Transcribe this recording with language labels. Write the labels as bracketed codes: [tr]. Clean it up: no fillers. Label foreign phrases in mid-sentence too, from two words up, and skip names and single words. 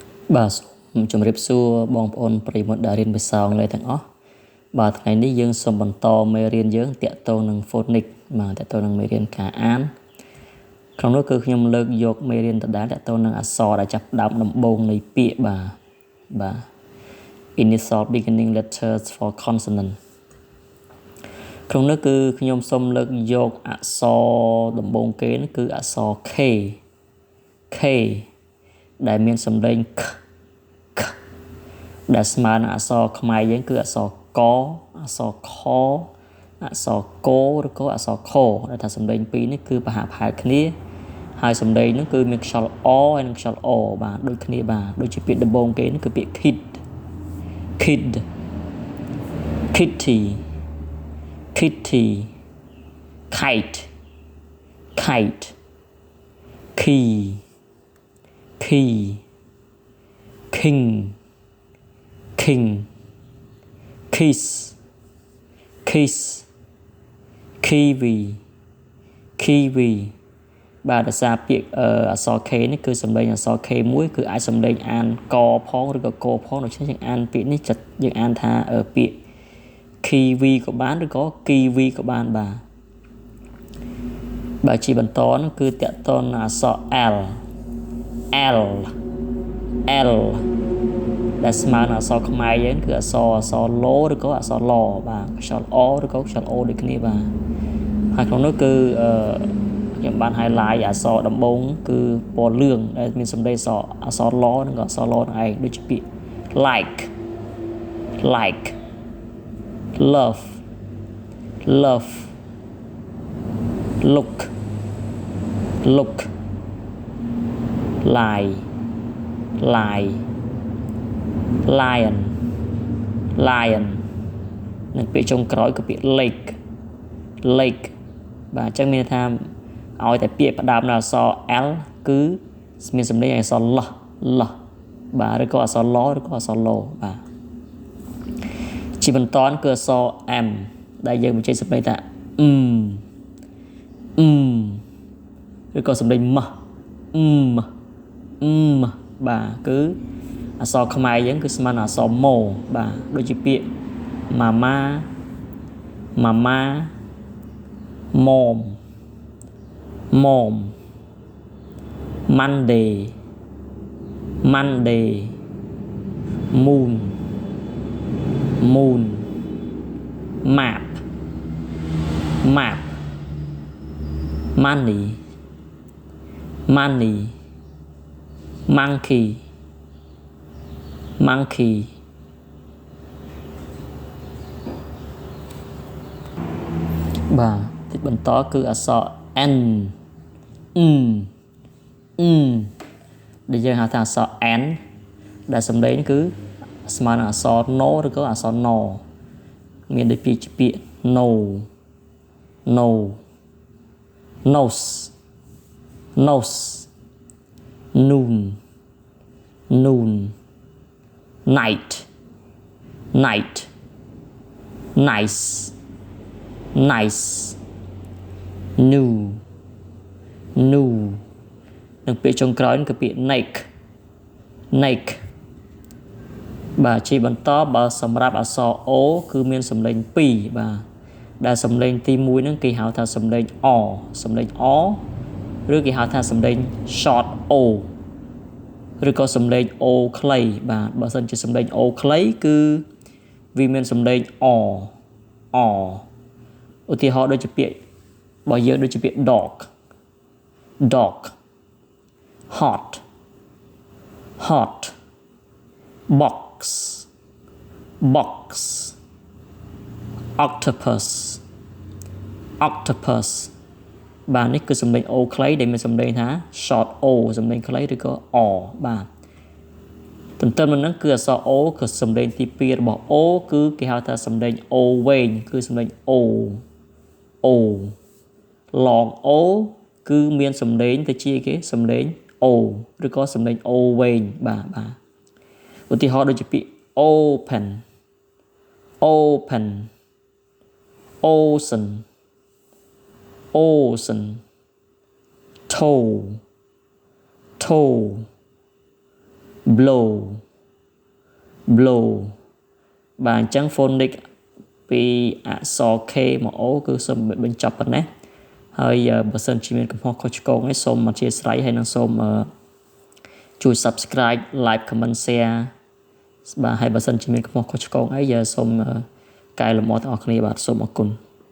[km] បាទជំរាបសួរបងប្អូនប្រិយមិត្តដែលរៀនភាសាអង់គ្លេសទាំងអស់បាទថ្ងៃនេះយើងសូម បន្តមេរៀនយើងតាក់ទងនឹង phonics បាទតាក់ទងនឹងមេរៀនការអានក្នុងនោះគឺខ្ញុំលើកយកមេរៀនដដែលតាក់ទងនឹងអក្សរដែលចាប់ផ្ដើមដំបូងនៃពាក្យបាទ [en] initial beginning letters for consonant [km] ក្នុងនោះគឺខ្ញុំសូមលើកយកអក្សរដំបូងគេគឺអក្សរ K ដែលមានសំឡេង k ដែលស្មើនឹងអក្សរខ្មែរយើងគឺអក្សរកអក្សរខអក្សរកឬក៏អក្សរខដែលថាសំឡេងពីរនេះគឺប្រហាក់ប្រហែលគ្នាហើយសំឡេងនោះគឺមានខ្យល់អហើយនិងខ្យល់អបាទដូចគ្នាបាទដូចជាពាក្យដំបូងគេនេះគឺពាក្យ kid [en] kitty kitty kite kite key key king king kiss kiss kiwi kiwi [km] បាទភាសាពាក្យអក្សរ K នេះគឺសំឡេងអក្សរ K មួយគឺអាចសំឡេងអានកផងឬក៏កផងដូច្នេះយើងអានពាក្យនេះយើងអានថាពាក្យ kiwi ក៏បានឬក៏ kiwi ក៏បាន បាទជាបន្តនោះគឺតាក់ទងនឹងអក្សរ L ដែលស្មើនឹងអក្សរខ្មែរយើងគឺអក្សរឡឬក៏អក្សរឡបាទខ្យល់អឬក៏ខ្យល់អូដូចគ្នាបាទហើយក្នុងនោះគឺខ្ញុំបាន highlight អក្សរដំបូងគឺពណ៌លឿងដែលមានសំឡេងអក្សរឡនិងក៏អក្សរឡនឹងឯងដូចជាពាក្យ like [en] love look lie lion [km] និងពាក្យចុងក្រោយគឺពាក្យ lake បាទ អញ្ចឹងមានថាឲ្យតែពាក្យផ្ដើមដោយអក្សរ L គឺមានសំឡេងអក្សរលបាទឬក៏អក្សរឡឬក៏អក្សរឡបាទជាបន្តគឺអក្សរ M ដែលយើងបញ្ចេញសំឡេងថា ឬក៏សំឡេងម៉បាទគឺអក្សរខ្មែរយើងគឺស្មើនឹងអក្សរម៉ូបាទដូចជាពាក្យ mama [en] mom Monday moon map money monkey [km] បាទទីបន្តគឺអក្សរ N ដែលយើងហៅថាអក្សរ N ដែលសំឡេងគឺស្មើនឹងអក្សរ no ឬក៏អក្សរ no មានដូចពាក្យជាពាក្យ [en] no nose noon night nice new [km] និងពាក្យចុងក្រោយគឺពាក្យ neck បាទជាបន្តបើសម្រាប់អក្សរ O គឺមានសំឡេង2បាទដែលសំឡេងទី1ហ្នឹងគេ ហៅថាសំឡេង អ ឬគេហៅថាសំឡេង [en] short O [km] ឬក៏សំឡេង O ខ្លីបាទបើសិនជាសំឡេង O ខ្លីគឺវាមានសំឡេង អឧទាហរណ៍ដូចជាពាក្យរបស់យើងដូចជាពាក្យ [en] dog hot box [km] octopus បាទនេះគឺសំឡេង O ខ្លីដែលមានសំឡេងថា [en] short O [km] សំឡេងខ្លីឬក៏អបាទទន្ទឹមនឹងហ្នឹងគឺអក្សរ O គឺសំឡេងទី2របស់ O គឺគេហៅថាសំឡេង O វែងគឺសំឡេង O [en] long O [km] គឺមានសំឡេងទៅជាគេសំឡេង O ឬក៏សំឡេង O វែងបាទឧទាហរណ៍ដូចជាពាក្យ [en] open ocean toe blow blow [km] បាទអញ្ចឹង phonics ពីអក្សរ K មក O គឺសូមបញ្ចប់ប៉ុណ្ណេះហើយបើសិនជាមានកំហុសខុសឆ្គងឯងសូមអធិស្ឋានហើយនឹងសូមជួយ [en] subscribe like comment share [km] បាទហើយបើសិនជាមានកំហុសខុសឆ្គងអីសូមកែលម្អទាំងអស់គ្នាបាទសូមអរគុណ